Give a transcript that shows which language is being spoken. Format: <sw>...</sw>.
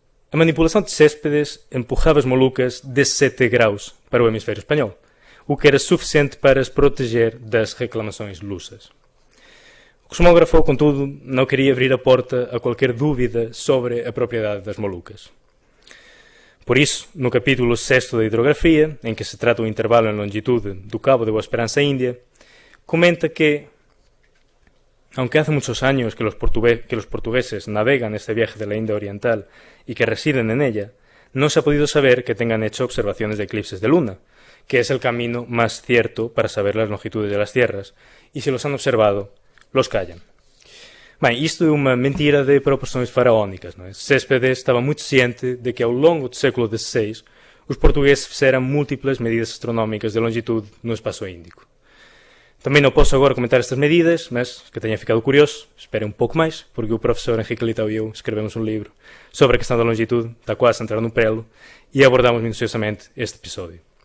<pt>A manipulação de Céspedes empurrava as Molucas 17 graus para o hemisfério espanhol, o que era suficiente para as proteger das reclamações lusas. O cosmógrafo, contudo, não queria abrir a porta a qualquer dúvida sobre a propriedade das Molucas. Por isso, no capítulo 6 da hidrografia, em que se trata o intervalo em longitude do Cabo de Boa Esperança Índia, comenta que,</pt> <es>aunque hace muchos años que los portugueses navegan este viaje de la India Oriental y que residen en ella, no se ha podido saber que tengan hecho observaciones de eclipses de luna, que es el camino más cierto para saber las longitudes de las tierras, y si los han observado, los callan.</es> <pt>Bem, isto é uma mentira de proporções faraónicas, não é? Céspedes estava muito ciente de que ao longo do século XVI os portugueses fizeram múltiplas medidas astronómicas de longitude no espaço índico. Também não posso agora comentar estas medidas, mas que tenha ficado curioso, esperem um pouco mais, porque o professor Henrique Litau e eu escrevemos um livro sobre a questão da longitude, está quase a entrar no prelo, e abordamos minuciosamente este episódio.</pt>